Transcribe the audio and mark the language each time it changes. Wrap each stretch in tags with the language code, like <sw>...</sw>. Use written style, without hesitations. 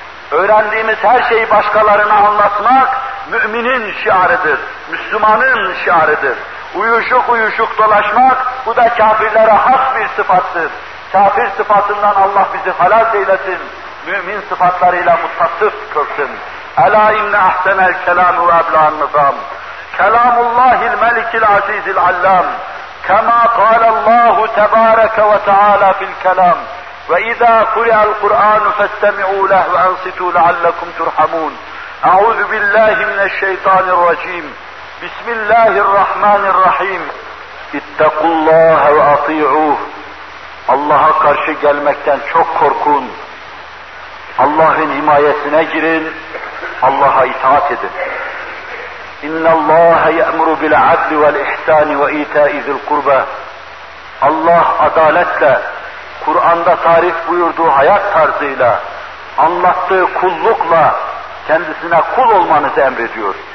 <tr>Öğrendiğimiz her şeyi başkalarına anlatmak müminin şiarıdır, Müslümanın şiarıdır. Uyuşuk uyuşuk dolaşmak, bu da kafirlere has bir sıfattır. Kafir sıfatından Allah bizi halas eylesin, mümin sıfatlarıyla mutasıf kılsın.</tr> <ar>اَلَا اِنَّ اَحْسَنَ الْكَلَامُ وَاَبْلَا النِّظَامُ كَلَامُ اللّٰهِ الْمَلِكِ الْعَز۪يزِ الْعَلَّامِ كَمَا قَالَ اللّٰهُ تَبَارَكَ وَتَعَالَى فِي الْكَلَامِ وَإِذَا قُرِئَ الْقُرْآنُ فَاسْتَمِعُوا لَهُ وَأَنْصِتُوا لَعَلَّكُمْ تُرْحَمُونَ أَعُوذُ بِاللَّهِ مِنَ الشَّيْطَانِ الرَّجِيمِ بِسْمِ اللَّهِ الرَّحْمَنِ الرَّحِيمِ اتَّقُوا اللَّهَ وَأَطِيعُوهُ</ar> <tr>Allah'a karşı gelmekten çok korkun. Allah'ın himayesine girin. Allah'a itaat edin.</tr> <ar>إِنَّ اللَّهَ يَأْمُرُ بِالْعَدْلِ وَالْإِحْسَانِ وَإِيتَاءِ ذِي الْقُرْبَى</ar> <tr>Allah adaletle Kur'an'da tarif buyurduğu hayat tarzıyla, anlattığı kullukla kendisine kul olmanızı emrediyor.</tr>